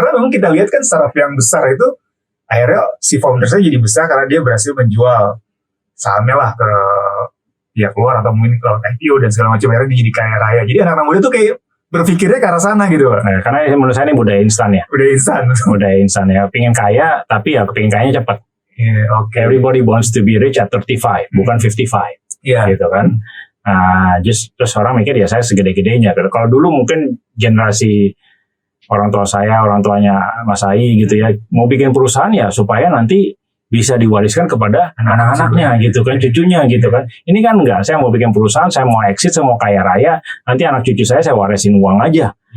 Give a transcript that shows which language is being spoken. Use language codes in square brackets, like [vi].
[id] Karena memang kita lihat kan startup yang besar itu akhirnya si foundersnya jadi besar karena dia berhasil menjual sahamnya lah ke pihak luar atau mungkin ke IPO dan segala macam, akhirnya dia jadi kaya raya. Jadi anak-anak muda tuh kayak berpikirnya ke arah sana gitu Pak. Nah, karena menurut saya ini budaya instan ya. Budaya instan ya. Pengen kaya tapi ya pengen kayanya cepat. [en] Everybody wants to be rich at 35, [id] bukan 55. Gitu kan. Nah, terus orang mikir ya saya segede-gedenya. Kalau dulu mungkin generasi orang tua saya, orang tuanya Mas Ai gitu ya, mau bikin perusahaan ya supaya nanti bisa diwariskan kepada anak-anaknya gitu kan, cucunya gitu kan. Ini kan enggak, saya mau bikin perusahaan, saya mau exit, saya mau kaya raya, nanti anak cucu saya warisin uang aja.